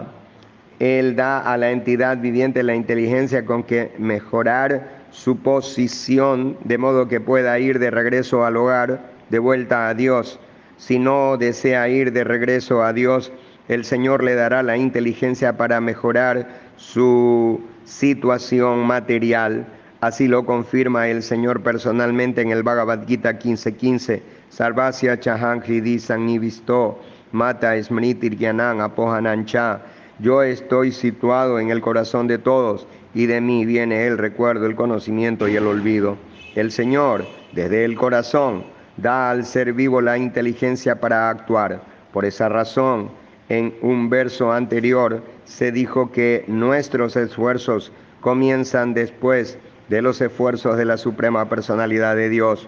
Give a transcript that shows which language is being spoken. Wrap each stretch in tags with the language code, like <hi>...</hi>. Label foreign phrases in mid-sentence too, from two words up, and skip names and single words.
<es>Él da a la entidad viviente la inteligencia con que mejorar su posición, de modo que pueda ir de regreso al hogar, de vuelta a Dios. Si no desea ir de regreso a Dios, el Señor le dará la inteligencia para mejorar su situación material. Así lo confirma el Señor personalmente en el Bhagavad Gita 15.15.</es> <sa>Sarvasya chaham hridi sannivisto mata smritir gyanam apohanancha.</sa> <es>Yo estoy situado en el corazón de todos y de mí viene el recuerdo, el conocimiento y el olvido. El Señor, desde el corazón, da al ser vivo la inteligencia para actuar. Por esa razón, en un verso anterior se dijo que nuestros esfuerzos comienzan después de los esfuerzos de la Suprema Personalidad de Dios.</es>